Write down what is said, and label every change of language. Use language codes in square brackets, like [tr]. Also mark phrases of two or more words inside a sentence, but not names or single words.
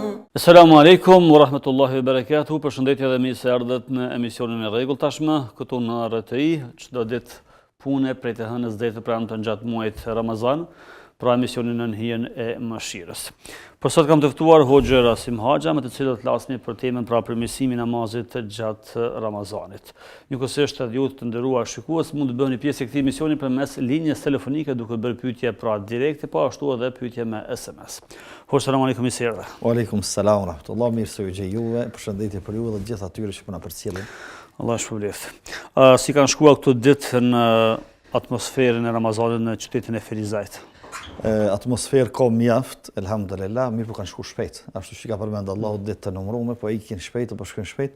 [ar] السلام عليكم ورحمة الله وبركاته. [sq] Përshëndetje dhe mirë se ardhët në emisionin e rregull tashmë, këtu në RTI, çdo ditë pune prej të hënës deri të premten gjatë muajit Ramazan, pra emisionin në hijen e mëshirës. Por sot kam të ftuar Hoxhë Rasim Haxha, me të cilët flasni për temën pra përmirësimin e namazit gjatë Ramazanit. Njëkohësisht edhe ju të nderuar shikues mund të bëni pjesë e këtij emisioni përmes linjës telefonike duke bërë pyetje pra direkte, po ashtu edhe pyetje me SMS. Hoxhë, [ar] السلام عليكم [sq] i sirve. [ar] وعليكم السلام ورحمة الله, [sq] mirë se u gjej juve, përshëndetje për ju dhe gjithë atyre që po na përcjellin. Allah shpëlbeft. Si kanë shkuar këto ditë në atmosferën e Ramazanit në qytetin e Filizajt? Atmosferë ka mjaft, elhamdulillah, mirë po kanë shku shpejt. Ashtu që ka përmend Allahu ditë të numëruara, po ikin shpejt, po shkojnë shpejt.